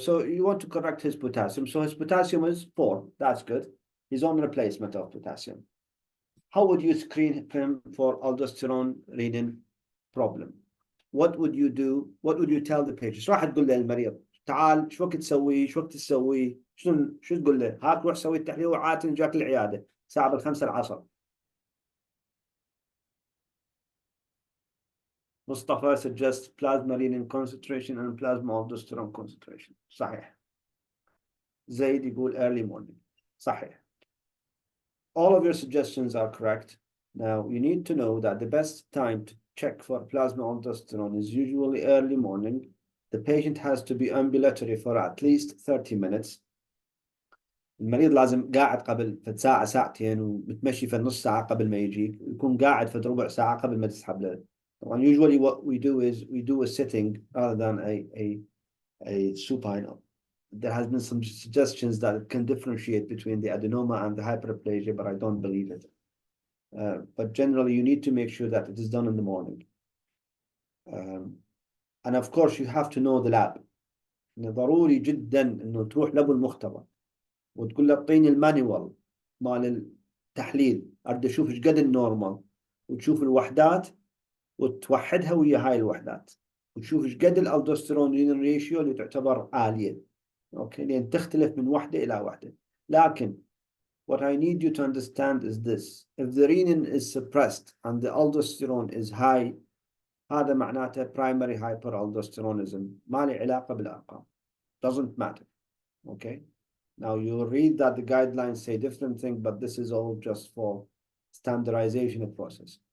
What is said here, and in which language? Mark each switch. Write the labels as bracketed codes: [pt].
[en] So you want to correct his potassium. So his potassium is 4. That's good. He's on replacement of potassium. How would you screen him for aldosterone reading problem? What would you do? What would you tell the patient? [ar] شو راح تقول له المريض؟ تعال شو وقت تسوي؟ شو وقت تسوي؟ شو تقول له؟ هاك روح سوي التحليل وعاتن جاك العيادة الساعة 5 العصر. [en] Mustafa suggests plasma renin concentration and plasma aldosterone concentration. [ar] صحيح. زيد يقول [en] early morning. [ar] صحيح. [en] All of your suggestions are correct. Now you need to know that the best time to check for plasma aldosterone is usually early morning. The patient has to be ambulatory for at least 30 minutes. [ar] المريض لازم قاعد قبل فد ساعة ساعتين ومتمشي في نص ساعة قبل ما يجيك، يكون قاعد في ربع ساعة قبل ما تسحب له. طبعا [en] usually what we do is we do a sitting rather than a supine. There has been some suggestions that it can differentiate between the adenoma and the hyperplasia, but I don't believe it. But generally, you need to make sure that it is done in the morning. And of course, you have to know the lab. [ar] إنه ضروري جدا إنه تروح لابو المختبر وتقول له اعطيني المانيوال مال التحليل، أريد أشوف إيش قد النورمال، وتشوف الوحدات وتوحدها ويا هاي الوحدات، وتشوف إيش قد الألدوستيرون رينين ريشيو اللي تعتبر عالية. أوكي، لأن تختلف من وحدة إلى وحدة. لكن [en] what I need you to understand is this: if the renin is suppressed and the aldosterone is high, [ar] هذا معناته [en] primary hyperaldosteronism، [ar] ما له علاقة بالأرقام. [en] Doesn't matter. Okay. Now you read that the guidelines say different thing, but this is all just for standardization of process.